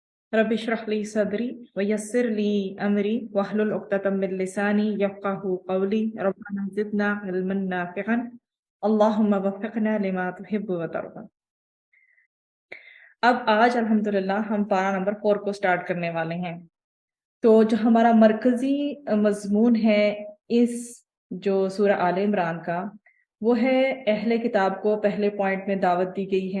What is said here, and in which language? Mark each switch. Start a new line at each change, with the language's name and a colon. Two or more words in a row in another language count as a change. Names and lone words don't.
Arabic: رب اشرح لي صدري ويسر لي أمري واحلل عقدة من لساني يفقهوا قولي ربنا زدنا علما نافعا اللهم وفقنا لما تحب وترضى.
Hindi: अब आज अल्हम्दुलिल्लाह हम पारा नंबर 4 को स्टार्ट करने वाले हैं। तो जो हमारा मरकज़ी मज़मून है इस जो सूरा आले इमरान का, वो है अहले किताब को पहले पॉइंट में दावत दी गई है।